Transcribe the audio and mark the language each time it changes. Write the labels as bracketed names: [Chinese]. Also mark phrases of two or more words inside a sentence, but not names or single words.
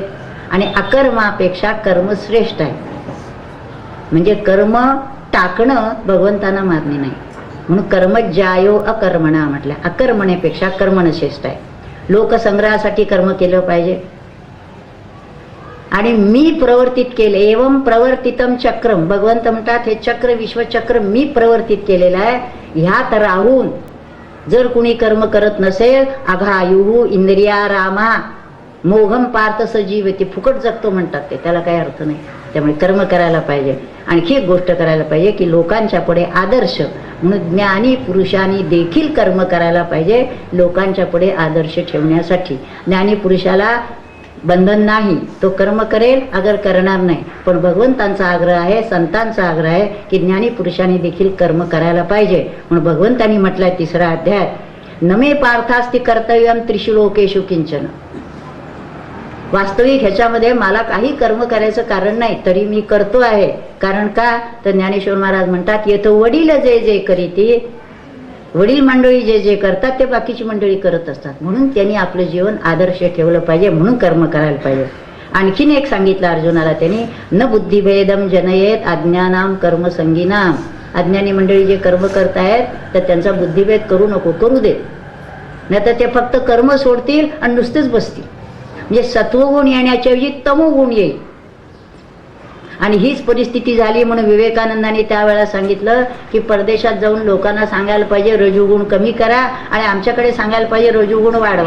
[Marathi] आणि अकर्मापेक्षा कर्म श्रेष्ठ आहे. म्हणजे कर्म टाकणं भगवंतांना मान्य नाही, म्हणून [Sanskrit] कर्म ज्यायो अकर्मणा [Marathi] म्हटलं. अकर्मणेपेक्षा कर्मण श्रेष्ठ आहे. लोकसंग्रहासाठी कर्म केलं पाहिजे. आणि मी प्रवर्तित केले, [Sanskrit] एवं प्रवर्तितम चक्रम, [Marathi] भगवंत म्हणतात हे चक्र विश्वचक्र मी प्रवर्तित केलेलं आहे. ह्यात राहून जर कुणी कर्म करत नसेल, [Sanskrit] अघायुः इंद्रिया रामा मोघम पार्थ सजीवती, [Marathi] फुकट जगतो म्हणतात ते, त्याला काही अर्थ नाही. त्यामुळे कर्म करायला पाहिजे. आणखी एक गोष्ट करायला पाहिजे की लोकांच्या पुढे आदर्श म्हणून ज्ञानी पुरुषांनी देखील कर्म करायला पाहिजे, लोकांच्या पुढे आदर्श ठेवण्यासाठी. ज्ञानी पुरुषाला बंधन नाही, तो कर्म करेल अगर करणार नाही. पण भगवंतांचा आग्रह आहे, संतांचा आग्रह आहे की ज्ञानी पुरुषांनी देखील कर्म करायला पाहिजे. म्हणून भगवंतांनी म्हटलंय तिसरा अध्याय, [Sanskrit] नमे पार्थास्ति कर्तव्यम त्रिषु लोकेषु किंचन. [Marathi] वास्तविक ह्याच्यामध्ये मला काही कर्म करायचं कारण नाही, तरी मी करतो आहे. कारण का तर ज्ञानेश्वर महाराज म्हणतात, येतो वडील जे जे करीती, वडील मंडळी जे जे करतात ते बाकीची मंडळी करत असतात. म्हणून त्यांनी आपलं जीवन आदर्श ठेवलं पाहिजे, म्हणून कर्म करायला पाहिजे. आणखीन एक सांगितलं अर्जुनाला त्यांनी, [Sanskrit] न बुद्धिभेदम जनयेत अज्ञानाम कर्मसंगीनाम. [Marathi] अज्ञानी मंडळी जे कर्म करतायत तर त्यांचा बुद्धिभेद करू नको, करू देत, नाही तर ते फक्त कर्म सोडतील आणि नुसतेच बसतील. म्हणजे सत्वगुण येण्याच्या ऐवजी तमोगुण येईल. आणि हीच परिस्थिती झाली म्हणून विवेकानंदांनी त्यावेळेला सांगितलं की परदेशात जाऊन लोकांना सांगायला पाहिजे रजोगुण कमी करा आणि आमच्याकडे सांगायला पाहिजे रजोगुण वाढवा.